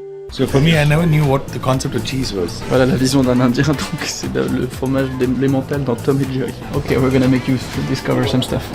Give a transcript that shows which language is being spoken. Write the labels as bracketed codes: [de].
[en] So for me, I never knew what the concept of cheese was. [fr] Voilà la vision d'un Indien, donc c'est le fromage d'emmental dans Tom et Jerry. [en] Ok, we're gonna make you discover some stuff.